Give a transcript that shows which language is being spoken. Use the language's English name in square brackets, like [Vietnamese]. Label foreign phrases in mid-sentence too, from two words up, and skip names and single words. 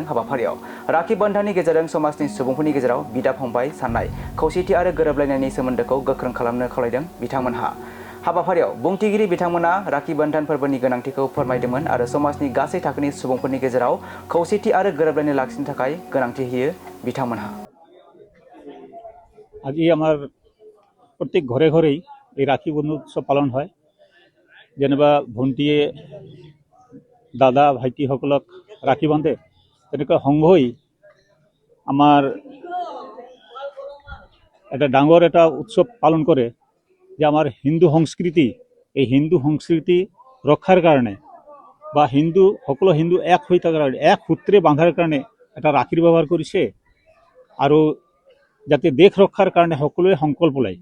[Bodo] हाबाफारियाव राखि बन्धननि गेजेरजों समाजनि सुबुंफोरनि गेजेराव बिदा फंबाय साननाय खौसेथि आरो गोरोबलायनायनि सोमोन्दोखौ गोख्रों खालामनो खावलायदों बिथांमोनहा। हाबाफारियाव बुंथिगिरि बिथांमोना राखि बन्धन फोरबोनि गोनांथिखौ फोरमायदोंमोन आरो समाजनि गासै थाखोनि सुबुंफोरनि गेजेराव खौसेथि आरो गोरोबलायनाय लाखिनो थाखाय गोनांथि होयो बिथांमोनहा। [Assamese] আজি আমার প্রত্যেক ঘরে ঘরেই এই রাখি বন্ধন উৎসব পালন হয়। যেনিবা ভণ্টিয়ে দাদা ভাইটিসকলক রাখি বান্ধে, তেনেকৈ সংঘই আমাৰ এটা ডাঙৰ এটা উৎসৱ পালন কৰে যে আমাৰ হিন্দু সংস্কৃতি, এই হিন্দু সংস্কৃতি ৰক্ষাৰ কাৰণে বা সকলো হিন্দু এক হৈ থকাৰ কাৰণে, এক সূত্ৰে বান্ধাৰ কাৰণে এটা ৰাখিৰ ব্যৱহাৰ কৰিছে আৰু যাতে দেশ ৰক্ষাৰ কাৰণে সকলোৱে সংকল্প লয়।